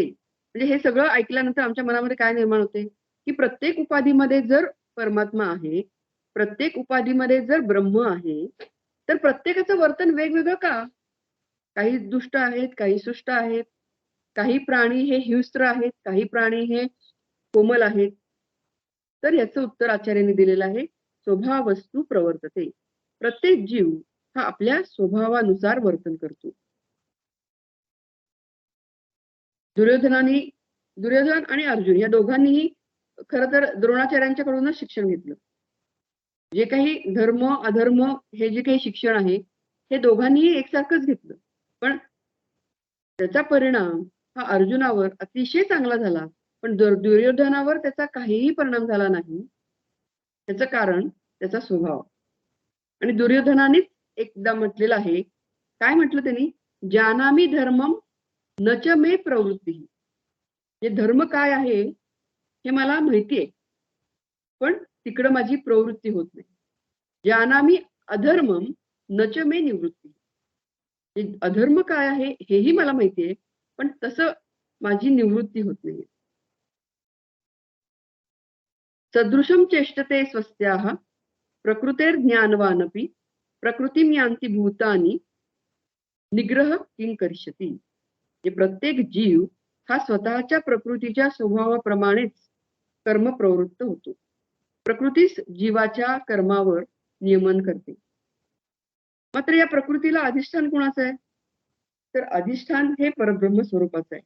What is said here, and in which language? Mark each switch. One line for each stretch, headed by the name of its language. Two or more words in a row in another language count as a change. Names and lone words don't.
Marathi: म्हणजे हे सगळं ऐकल्यानंतर आमच्या मनामध्ये काय निर्माण होते की प्रत्येक उपाधीमध्ये जर परमात्मा आहे, प्रत्येक उपाधीमध्ये जर ब्रह्म आहे, तर प्रत्येकाचं वर्तन वेगवेगळं का? काही दुष्ट आहेत, काही सुष्ट आहेत, काही प्राणी हे हिंस्त्र आहेत, काही प्राणी हे कोमल आहेत. तर याचं उत्तर आचार्यांनी दिलेलं आहे,
Sanskrit: स्वभावस्तु प्रवर्तते.
Marathi: प्रत्येक जीव हा आपल्या स्वभावानुसार वर्तन करतो. दुर्योधन आणि अर्जुन या दोघांनीही खरं तर द्रोणाचार्यांच्याकडूनच शिक्षण घेतलं. जे काही धर्म अधर्म हे जे काही शिक्षण आहे हे दोघांनीही एकसारखंच घेतलं. पण त्याचा परिणाम हा अर्जुनावर अतिशय चांगला झाला, पण दुर्योधनावर त्याचा काहीही परिणाम झाला नाही. त्याचं कारण त्याचा स्वभाव. आणि दुर्योधनानेच एकदा म्हटलेलं आहे, काय म्हटलं त्यांनी,
Sanskrit: जानामि धर्मम न च मे प्रवृत्ती.
Marathi: हे धर्म काय आहे हे मला माहितीये, पण तिकडं माझी प्रवृत्ती होत नाही.
Sanskrit: जानामि अधर्मम न च मे निवृत्ती.
Marathi: हे अधर्म काय आहे हेही मला माहितीये, पण तसं माझी निवृत्ती होत नाही.
Sanskrit: सदृशम चेष्टते स्वस्याः प्रकृतेर्ज्ञानवानपि प्रकृतिं यान्ति भूतानि निग्रह किं करिष्यति.
Marathi: हे प्रत्येक जीव हा स्वतःच्या प्रकृतीच्या स्वभावाप्रमाणेच कर्म प्रवृत्त होतो. प्रकृतीच जीवाच्या कर्मावर नियमन करते. मात्र या प्रकृतीला अधिष्ठान कोणाचं आहे? तर अधिष्ठान हे परब्रह्म स्वरूपाचं आहे.